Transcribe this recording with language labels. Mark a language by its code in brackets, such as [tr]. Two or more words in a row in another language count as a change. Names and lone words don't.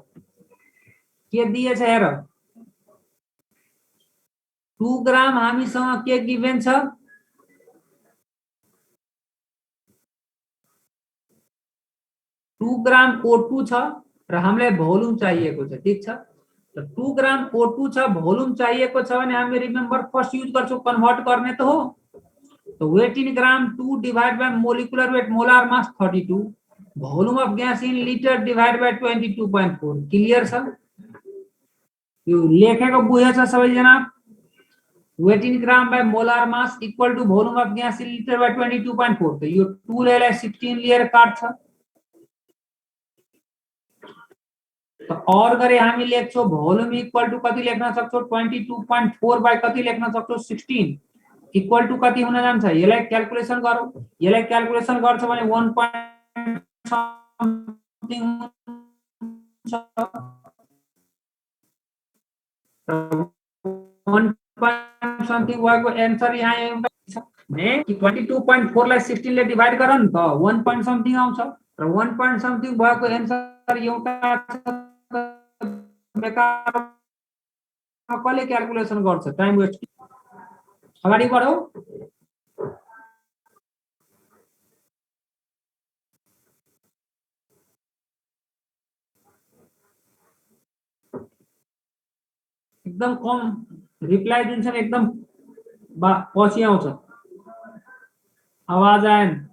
[ne] के दिएछ हेर, 2 ग्राम हामीसँग के गिभेन छ, 2 ग्राम O2 छ र हामीलाई भोल्युम चाहिएको छ, ठीक छ। तो 2 ग्राम O2 छ, भोल्युम चाहिएको छ भने हामी [en] remember first use [ne] गर्छौं, कन्भर्ट गर्ने त हो। [en] तो weight in gram 2 divide by molecular weight molar mass 32, volume of gas in liter divide by 22.4. [ne] क्लियर छ? यो लेखेको बुझेछ सबैजना? [en] weight in gram by molar mass equal to volume of gas in liter by 22.4. [ne] तो यो 2 लेलाई 16 लिएर काट्छ। तो और गरे हामी लेख्छौं [en] volume equal to [ne] कति लेख्न सक्छौं, 22.4 बाय कति लेख्न सक्छौं, 16 [en] equal to [ne] कति हुन जान्छ, यसलाई क्याल्कुलेसन गरौँ। यसलाई क्याल्कुलेसन गर्छ भने [en] 1 point something [ne] हुन्छ, [en] 1 point something [ne] भएको एन्सर यहाँ एउटा छ ने कि 22.4 लाई 16 ले डिवाइड गर नि त [en] 1 point something [ne] आउँछ र [en] 1 point something [ne] भएको एन्सर एउटा बेकार कसले क्याल्कुलेसन गर्छ, [en] time waste. [ne] अगाडि बढौ। एकदम कम रिप्लाई जुन छ एकदम पछि आउँछ, आवाज आएन।